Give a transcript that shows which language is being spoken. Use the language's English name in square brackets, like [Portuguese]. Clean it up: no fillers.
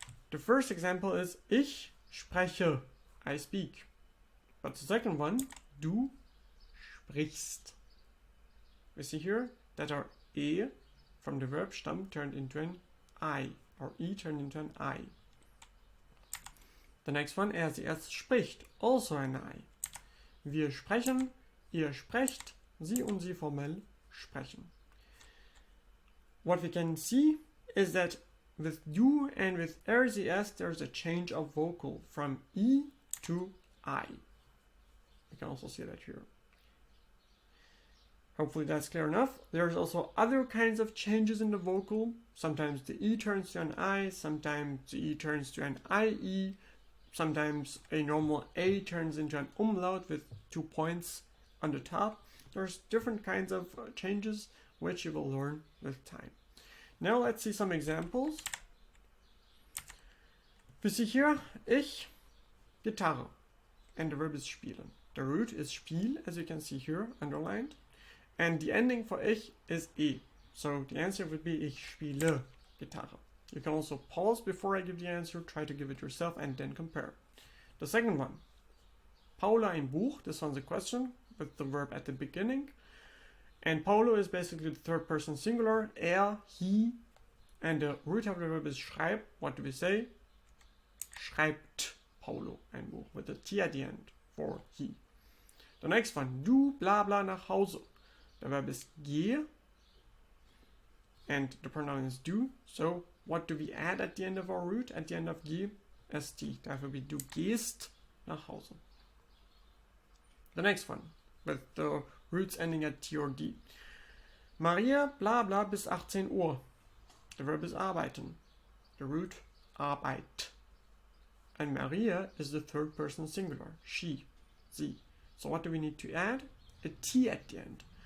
[English] The first example is [German] ich spreche, [English] I speak. But the second one, [German] du sprichst. [English] We see here that our e from the verb Stamm turned into an I, or e turned into an I. The next one, [German] sie, es spricht, [English] also an I. [German] Wir sprechen, ihr sprecht, sie und sie formell sprechen. [English] What we can see is that with du and with sie, es, there's a change of vocal from I to I. You can also see that here. Hopefully that's clear enough. There's also other kinds of changes in the vocal. Sometimes the E turns to an I, sometimes the E turns to an IE, sometimes a normal A turns into an umlaut with 2 points on the top. There's different kinds of changes which you will learn with time. Now let's see some examples. We see here, [German] ich, Gitarre, [English] and the verb is spielen. The root is spiel, as you can see here, underlined. And the ending for ich is e. So the answer would be [German] ich spiele Gitarre. [English] You can also pause before I give the answer, try to give it yourself, and then compare. The second one, [German] Paula ein Buch. [English] This one's a question with the verb at the beginning. And Paulo is basically the third person singular, he, and the root of the verb is schreib. What do we say? [German] Schreibt Paulo ein Buch [English] with a T at the end for he. The next one, [German] du bla bla nach Hause. [English] The verb is geh, and the pronoun is du. So what do we add at the end of our root? At the end of geh, st. That will be [German] du gehst nach Hause. [English] The next one, with the roots ending at T or D. [German] Maria bla bla bis 18 Uhr. [English] The verb is arbeiten. The root arbeit. And Maria is the third person singular. She, sie. So what do we need to add? A T at the end.